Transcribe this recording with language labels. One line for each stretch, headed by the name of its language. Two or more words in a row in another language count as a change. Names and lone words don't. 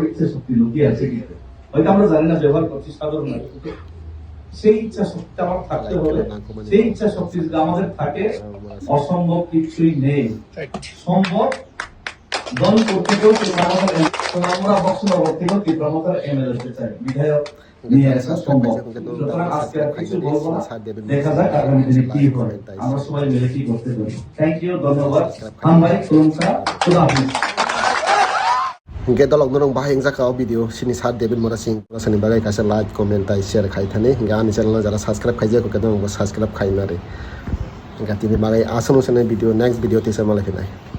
Bangla: ইচ্ছা শক্তি লুকিয়ে আছে কিন্তু হয়তো আমরা জানি না ব্যবহার করছি সাধারণ সেই ইচ্ছা শক্তি আমার থাকতে হবে সেই ইচ্ছা শক্তি যদি আমাদের থাকে অসম্ভব কিছুই নেই সম্ভব দল করতে গেলেও আমরা বক্সনগর থেকেও তীব্রমতার এমএলএ হতে চাই বিধায়ক নিয়ে আসা সম্ভব সুতরাং আজকে আর কিছু বলবো না দেখা যাক আগামী দিনে কি হয় আমরা সবাই মিলে কি করতে পারি
English: thank you
Bangla: ধন্যবাদ ভাই খুলুমকা
Urdu: خدا حافظ
Kok Borok: hingke dolok norong bahing jakao video sini Sar David Mura Singh sani bagai kaisa
English: like comment
Kok Borok: tai share khai thani hingke ani channel jara subscribe khaijia ko kedong subscribe khainare hingke tini bagai asono sene video
English: next video
Kok Borok: tisa malai khinai